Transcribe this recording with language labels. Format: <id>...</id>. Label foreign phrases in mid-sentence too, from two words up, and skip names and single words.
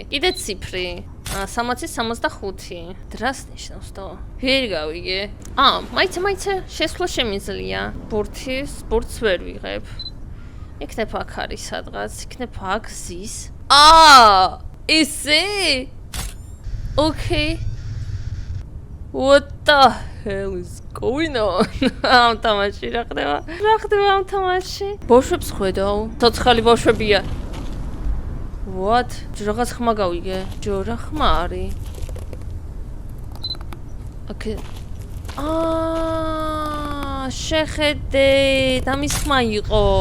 <ka>კიდე ციფრი. 60-65. დრას ნიშნავს და ვერ გავიგე. მაიცა შესვლა შემიძლია. ბურთს ვერ ვიღებ. იქნებ აქ არის სადღაც, იქნებ აქ ზის. ისე?</ka> <en>Okay. What the hell is going on?</en> <ka>ამ თამაში რა ხდება? რა ხდება ამ თამაში? ბავშვებს ხედავ. ცოცხალი ბავშვებია. What? რაღაც ხმა გავიგე. ჯორა ხმა არის. Okay. შეხედე, ამის ხმა იყო.</ka>